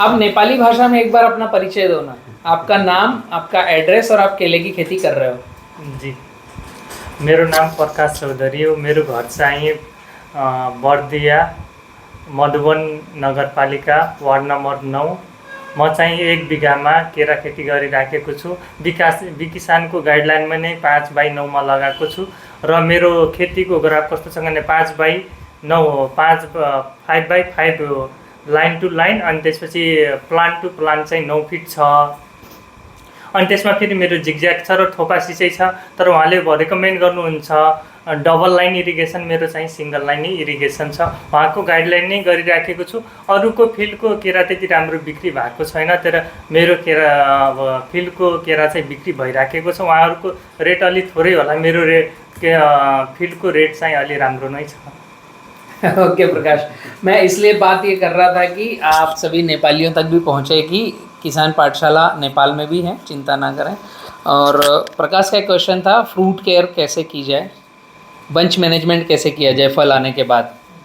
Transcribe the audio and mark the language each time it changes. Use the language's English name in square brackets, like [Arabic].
[Hindi] आप नेपाली भाषा में एक बार अपना परिचय दो ना, आपका नाम, आपका एड्रेस और आप केले की खेती कर रहे हो। [Nepali] जी, मेरो नाम प्रकाश चौधरी हो, मेरो घर चाहिँ बर्दिया मधुबन नगरपालिका वार्ड नम्बर 9। म चाहिँ 1 बिघामा केरा खेती गरिराखेको छु। किसानको गाइडलाइनमा नै 5x9 मा लगाएको छु र मेरो खेतीको ग्राफ कस्तो छ भने 5x9 हो, 5x5 हो, लाइन टु लाइन, अनि त्यसपछि प्लान्ट टु प्लान्ट चाहिँ 9 फिट छ। अनि त्यसमा फेरि मेरो जिगज्याग छ र थोपा सिँचाइ छ, तर उहाँले रेकमेन्ड गर्नुहुन्छ डबल लाइन इरिगेसन, मेरो चाहिँ सिङ्गल लाइन नै इरिगेसन छ। उहाँको गाइडलाइन नै गरिराखेको छु। अरूको फिल्डको केरा त्यति राम्रो बिक्री भएको छैन, तर मेरो केरा फिल्डको केरा चाहिँ बिक्री भइराखेको छ। उहाँहरूको रेट अलि थोरै होला, मेरो फिल्डको रेट चाहिँ अलि राम्रो नै छ। [Hindi] ओके प्रकाश, मैं इसलिए बात ये कर रहा था कि आप सभी नेपालियों तक भी पहुँचे कि किसान पाठशाला नेपाल में भी है, चिंता ना करें। और प्रकाश का एक क्वेश्चन था, फ्रूट केयर कैसे की जाए, बंच मैनेजमेंट कैसे किया जाए फल आने के बाद।